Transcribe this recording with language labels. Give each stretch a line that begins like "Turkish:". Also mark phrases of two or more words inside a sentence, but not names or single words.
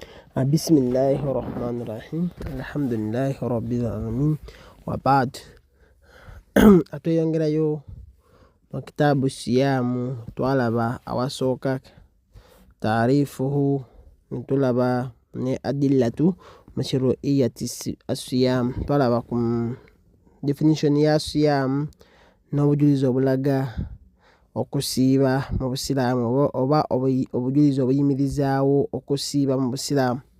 Arabic: بسم الله الرحمن الرحيم الحمد لله رب العالمين وبعد
Ganda: atuyongerayo mu kitabu siyamu twalaba awasooka taarifuhu ntulaba ne
Arabic: أدلة مشروعية الصيام
Ganda: twalaba ku definition ya siyamu n'obujulizi obulaga okusiiba mu busiraamu oba obujulizi obuyimirizaawo okusiiba mu busiraamu.